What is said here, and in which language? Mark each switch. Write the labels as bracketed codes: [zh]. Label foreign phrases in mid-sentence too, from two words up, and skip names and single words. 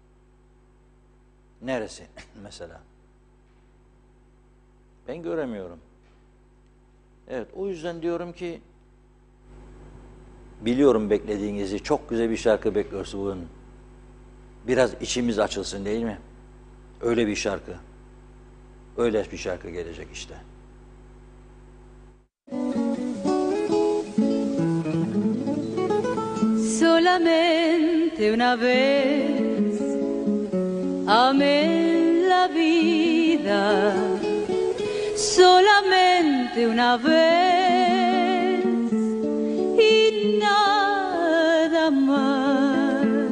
[tr] Neresi mesela? Ben göremiyorum. Evet, o yüzden diyorum ki biliyorum beklediğinizi, çok güzel bir şarkı bekliyorsunuz bugün. Biraz içimiz açılsın değil mi? Öyle bir şarkı. Öyle bir şarkı gelecek işte. [es] Solamente una vez amé la vida, solamente una vez y nada más.